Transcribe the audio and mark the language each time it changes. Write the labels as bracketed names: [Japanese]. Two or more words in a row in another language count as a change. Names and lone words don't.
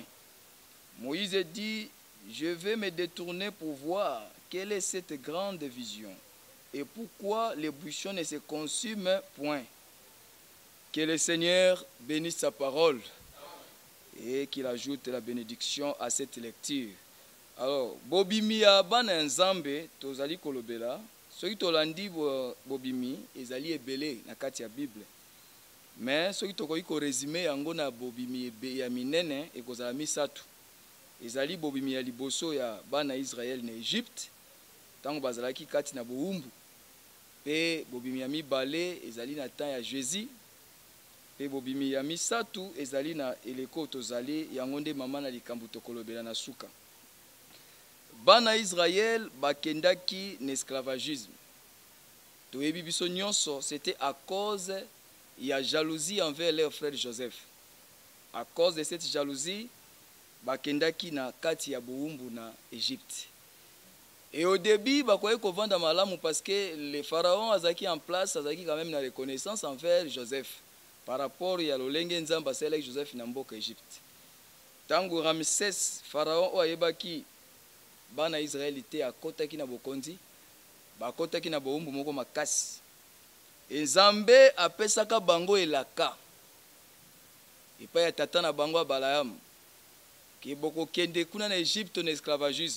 [French] Moïse dit, je vais me détourner pour voir quelle est cette grande vision et pourquoi le buisson ne se consume point. Que le Seigneur bénisse sa parole et qu'il ajoute la bénédiction à cette lecture. Alors, [Lingala] bobimi ya bana nzambe tozali kolobela, soki tolandi bobimi ezali ebele na kati ya Bible. Mais soki tokoki ko résumer yango na bobimi ya minene ekozala misatu. Ezali bobimi ya liboso ya bana Israël na Egypte tango bazalaki kati na boumbu pe bobimi ya mibale ezali na temps ya Jésus pe bobimi ya misatu ezali na eleko tozali yango nde mama na likambo tokolobela na suka. Bana Israël bakendaki na esclavagisme. Toyebi biso nyonso [French] c'était à cause ya jalousie envers leur frère Joseph. À cause de cette jalousie [Lingala] bakendaki na kati ya boumbu na Égypte. [French] Et au début [Lingala] bakoye ko vanda malamu [French] parce que le pharaon [Lingala] azaki [French] en place, [Lingala] azaki [French] quand même [Lingala] na [French] reconnaissance envers Joseph par rapport [Lingala] ya lolenge nzamba sele Joseph na mboka Égypte. Tango Ramsès pharaon o ayebaki bana Israélite akotaki na bokonzi, bakotaki na boumbu moko makasi. Nzambe apesaka bango elaka. Epa ya tata na bango Balaam. Ki boko kende kuna na Égypte na esclavagisme.